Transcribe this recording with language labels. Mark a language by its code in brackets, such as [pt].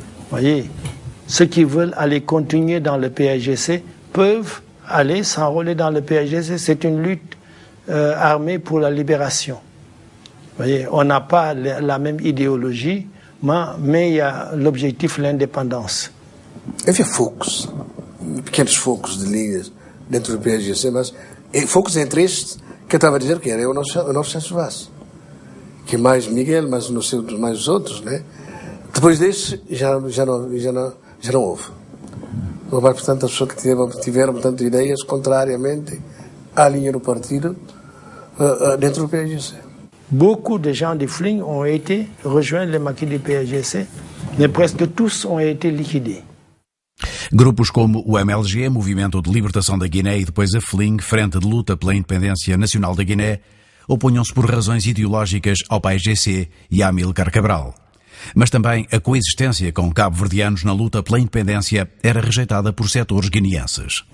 [fr] Voyez, ceux qui veulent aller continuer dans le PAIGC peuvent aller s'enrôler dans le PAIGC. C'est une lutte armée pour la libération. Voyez, on n'a pas la même idéologie, mais il y a l'objectif, l'indépendance. [pt] Havia focos, pequenos focos de linhas dentro do PAIGC, mas focos entre estes que eu estava a dizer que era o Honor Santos Vaz, que mais Miguel, mas não sei mais os outros, né? Depois destes já não houve. Portanto, as pessoas que tiveram portanto, ideias contrariamente à linha do partido dentro do PAIGC. [fr] Beaucoup de gens du Fling ont été rejoindre le maquis du PAIGC, mais presque tous ont été liquidés. [pt] Grupos como o MLG, Movimento de Libertação da Guiné, e depois a FLING, Frente de Luta pela Independência Nacional da Guiné, opunham-se por razões ideológicas ao PAIGC e a Amílcar Cabral. Mas também a coexistência com cabo-verdianos na luta pela independência era rejeitada por setores guineenses.